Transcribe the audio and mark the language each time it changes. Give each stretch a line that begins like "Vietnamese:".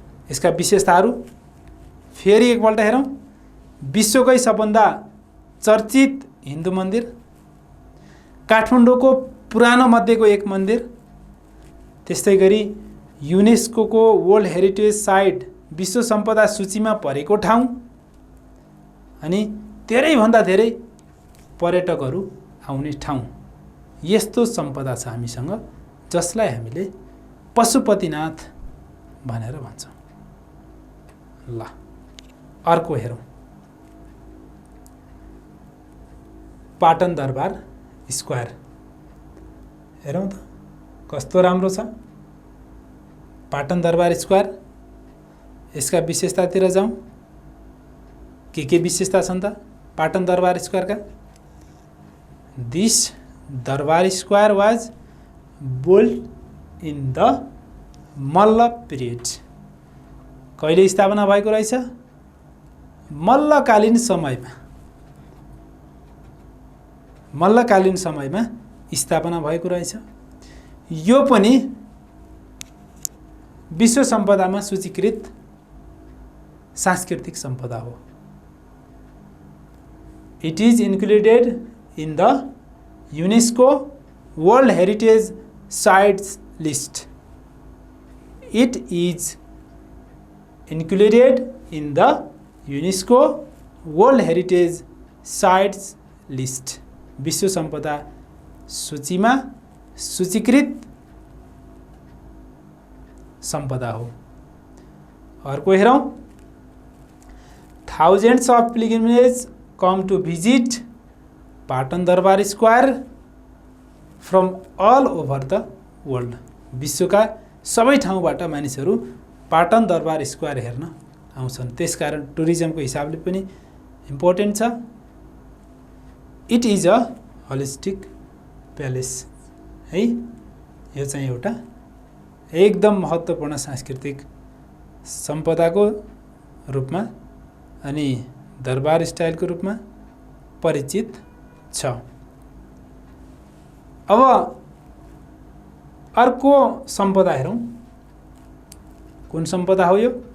Nepali: यसका विशेषताहरू फेरि एकपल्ट हेरौँ। विश्वकै सबभन्दा चर्चित हिन्दू मन्दिर, काठमाडौँको पुरानो मध्येको एक मन्दिर, त्यस्तै गरी युनेस्को वर्ल्ड हेरिटेज साइट विश्व सम्पदा सूचीमा परेको ठाउँ, अनि धेरैभन्दा धेरै पर्यटकहरू आउने ठाउँ। यस्तो सम्पदा छ हामीसँग, जसलाई हामीले पशुपतिनाथ भनेर भन्छौँ। ल अर्को हेरौँ, पाटन दरबार स्क्वायर। हेरौँ त कस्तो राम्रो छ पाटन दरबार स्क्वायर। यसका विशेषतातिर जाउँ, के विशेषता छन् त पाटन दरबार स्क्वायरका?
English: This Durbar square was built in the Malla period.
Nepali: कहिले स्थापना भएको रहेछ? मल्लकालीन समयमा, मल्लकालीन समयमा स्थापना भएको रहेछ। यो पनि विश्व सम्पदामा सूचीकृत सांस्कृतिक सम्पदा हो।
English: It is included in the UNESCO world heritage sites list. It is included in the UNESCO world heritage sites list.
Nepali: विश्व सम्पदा सूचीमा सूचीकृत सम्पदा हो। अर्को हेरौँ,
English: Thousands of pilgrimage come to visit Patan Durbar square from all over the world.
Nepali: विश्वका सबै ठाउँबाट मानिसहरू पाटन दरबार स्क्वायर हेर्न आउँछन्, त्यसकारण टुरिज्मको हिसाबले पनि इम्पोर्टेन्ट छ।
English: It is a holistic palace है।
Nepali: यो चाहिँ एउटा एकदम महत्त्वपूर्ण सांस्कृतिक सम्पदाको रूपमा अनि दरबार स्टाइलको रूपमा परिचित छ। अब अर्को सम्पदा हेरौँ, कुन सम्पदा हो यो?